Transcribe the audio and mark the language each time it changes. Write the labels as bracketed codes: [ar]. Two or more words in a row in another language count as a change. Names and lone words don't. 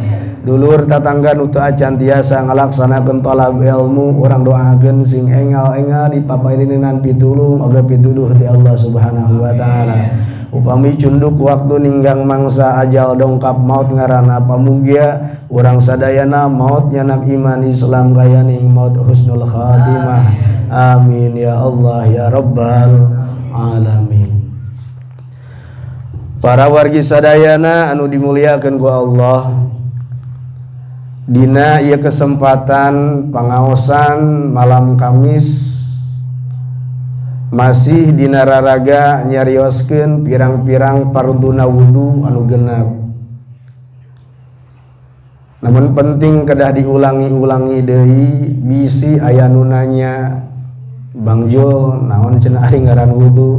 [su] Dulur tatangga nu teu acan tiasa ngalaksanakeun talab ilmu urang doakeun sing enggal dipaparineunan pitulung oge pituduh ti Allah [ar] سبحانه وتعالى. [su] Upami cunduk waktu ninggang mangsa ajal dongkap maut ngaranna pamugia urang sadayana maut nyanap iman Islam kayaning maut [ar] حسن الخاتمة. آمين يا الله يا رب العالمين. [su] Para wargi sadayana anu dimuliakeun ku Allah, dina ieu kesempatan pangaosan malam Kamis masih dina raraga nyarioskeun pirang-pirang farduna wudu anu genep. Namun penting kedah diulangi-ulangi deui, bisi aya nu nanya, Bang Jul naon cenah ari ngaran wudu?